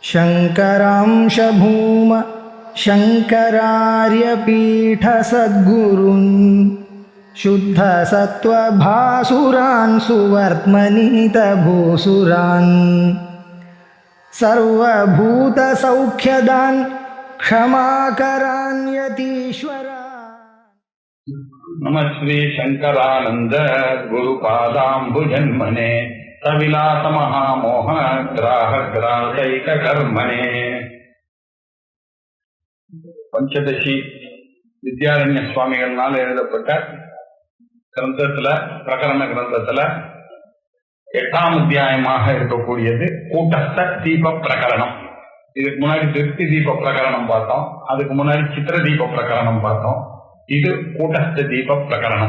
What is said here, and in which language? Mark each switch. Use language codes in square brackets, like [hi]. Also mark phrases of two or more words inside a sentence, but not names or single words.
[sa] शङ्करांश भूम शङ्करार्यपीठसद्गुरून् शुद्धसत्त्वभासुरान् सुवर्त्मनीतभूसुरान् सर्वभूतसौख्यदान् क्षमाकरान् यतीश्वरान्। नमः श्री शंकरानंद गुरुपादाम्बुजन्मने सविलास महामोह ग्राहग्रासैक कर्मणे। [ta] पंचदशी विद्यारण्य சுவாமிகளால் எழுதப்பட்ட கிரந்தத்துல பிரகரண கிரந்தத்துல 8ஆம் அத்தியாயமாக இருக்கக்கூடியது கூட்டஸ்த தீப பிரகரணம். இதுக்கு முன்னாடி திருப்தி தீப பிரகரணம் பார்த்தோம், அதுக்கு முன்னாடி சித்திர தீப பிரகரணம் பார்த்தோம். இது கூட்டஸ்த தீப பிரகரணம்.